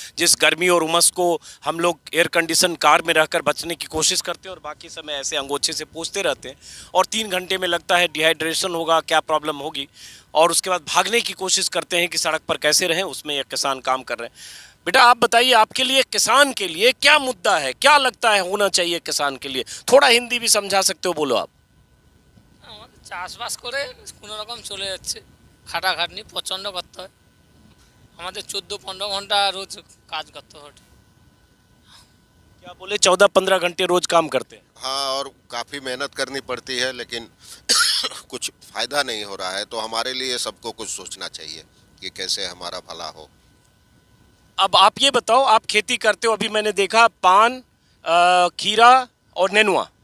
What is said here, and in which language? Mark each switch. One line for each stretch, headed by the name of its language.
Hindi: जिस गर्मी और उमस को हम लोग एयर कंडीशन कार में रहकर बचने की कोशिश करते हैं और बाकी समय ऐसे अंगोछे से पोंछते रहते हैं और 3 घंटे में लगता है डिहाइड्रेशन होगा, क्या प्रॉब्लम होगी, और उसके बाद भागने की कोशिश करते हैं कि सड़क पर कैसे रहें। उसमें एक किसान काम कर रहे हैं। बेटा आप बताइए, आपके लिए, किसान के लिए क्या मुद्दा है, क्या लगता है होना चाहिए किसान के लिए? थोड़ा हिंदी भी समझा सकते हो, बोलो आप।
Bangla: আমাদের চাষবাস করে কোনো রকম চলে যাচ্ছে, খাটাখাটনি প্রচণ্ড করতে হয়, আমাদের 14-15 ঘন্টা রোজ কাজ করতে হয়।
Hindi: क्या बोले? 14-15 घंटे रोज काम करते हैं। हाँ, और काफ़ी मेहनत करनी पड़ती है लेकिन कुछ फ़ायदा नहीं हो रहा है। तो हमारे लिए सबको कुछ सोचना चाहिए कि कैसे हमारा भला हो। अब आप ये बताओ, आप खेती करते हो, अभी मैंने देखा पान, खीरा और नेनुआ।